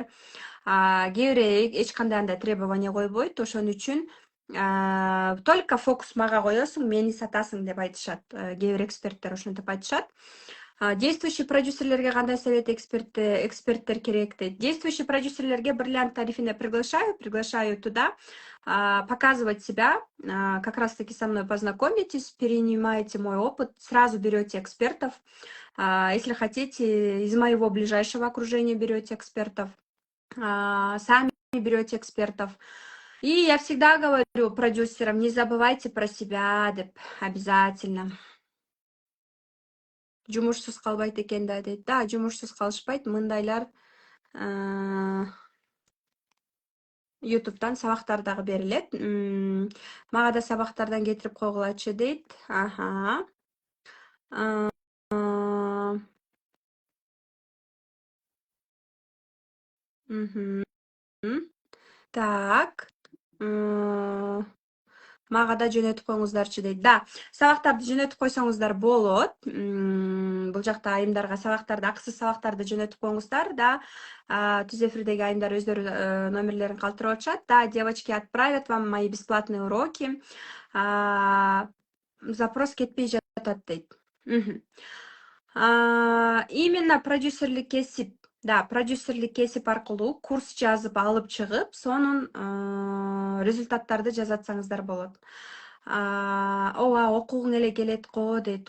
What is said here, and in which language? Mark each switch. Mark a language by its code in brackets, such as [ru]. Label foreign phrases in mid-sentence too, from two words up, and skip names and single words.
[ky] Кээ бири эч кандай андай требование койбойт. Ошон үчүн [ru] только фокус [ky] мага коесуң, мени сатасың деп айтышат. Кээ бир эксперттер ошентип айтышат. Действующий продюсерлерге кандай совет эксперттер керек дейт. [ru] Действующий [ky] продюсерлерге бриллиант тарифине [ru] приглашаю туда, показывать себя, как раз таки со мной познакомитесь, перенимаете мой опыт, сразу берете экспертов. Если хотите, из моего ближайшего окружения берете экспертов, сами берете экспертов. И я всегда говорю продюсерам, не забывайте про себя, обязательно. [ky] Жумушсуз калбайт экен да дейт. Да, жумушсуз калышпайт. Мындайлар YouTube'дан сабактар дагы берилет. Мага да сабактардан кетирип койгулачы дейт. Аха. А, мгм. [ru] Так. [ky] Мага да жөнөтүп коюңуздарчы дейт. Да, сабактарды жөнөтүп койсоңуздар болот. Бул жакта айымдарга сабактарды, акысыз сабактарды жөнөтүп коюңуздар. Да, түз эфирдеги айымдар өздөрү номерлерин калтырып атышат. [ru] Да, девочки отправят вам мои бесплатные уроки. [ky] Запрос кетпей жатат дейт. Именно продюсерлик кесип, да, продюсерлик кесип аркылуу курс жазып алып чыгып, сонун результаттарды жазатсаңыздар болот. Ооба, окугуң эле келет го дейт.